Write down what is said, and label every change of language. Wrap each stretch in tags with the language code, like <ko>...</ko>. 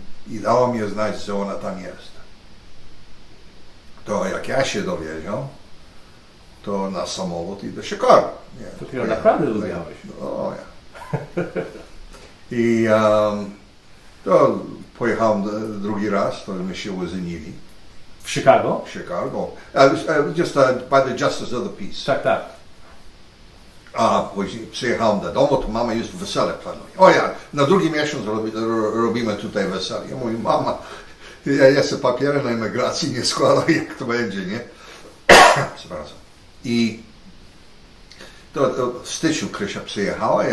<pl>I dała mi znać, że ona tam jest. To jak ja się dowiedział, to na samolot i do Chicago. To ty ją naprawdę lubiałeś. O ja. I to pojechałem drugi raz, to my się uzenili. W Chicago? W Chicago.</pl> <en>Just by the Justice of the Peace.</en> <pl>Tak. A później przyjechałem do domu, to mama już wesele planuje. O ja, na drugi miesiąc robimy tutaj wesele. Ja mówię, mama, ja jeszcze papiery na emigracji nie składam, jak to będzie, nie? Przepraszam. I to w styczniu Krysia przyjechała.</pl>